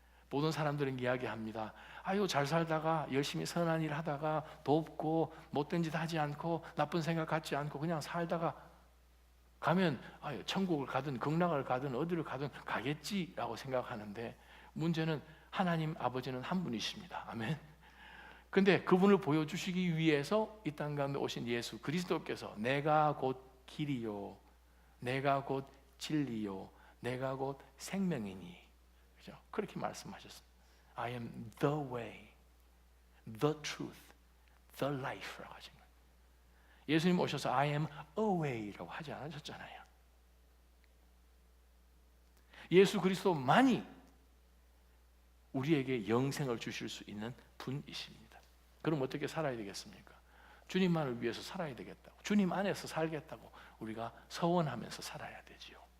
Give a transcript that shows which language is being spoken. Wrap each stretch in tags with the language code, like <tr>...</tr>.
<ko>모든 사람들은 이야기합니다. 아유, 잘 살다가 열심히 선한 일 하다가 돕고 못된 짓 하지 않고 나쁜 생각 갖지 않고 그냥 살다가 가면 천국을 가든 극락을 가든 어디를 가든 가겠지라고 생각하는데, 문제는 하나님 아버지는 한 분이십니다. 아멘. 근데 그분을 보여주시기 위해서 이 땅 가운데 오신 예수 그리스도께서 내가 곧 길이요, 내가 곧 진리요, 내가 곧 생명이니, 그죠? 그렇게 말씀하셨습니다.</ko> <en>I am the way, the truth, the life라고</en> <ko>하신 거예요. 예수님 오셔서</ko> <en>I am a way</en> <ko>라고 하지 않으셨잖아요. 예수 그리스도만이 우리에게 영생을 주실 수 있는 분이십니다. 그럼 어떻게 살아야 되겠습니까? 주님만을 위해서 살아야 되겠다고, 주님 안에서 살겠다고 우리가 서원하면서 살아야 되지요.</ko>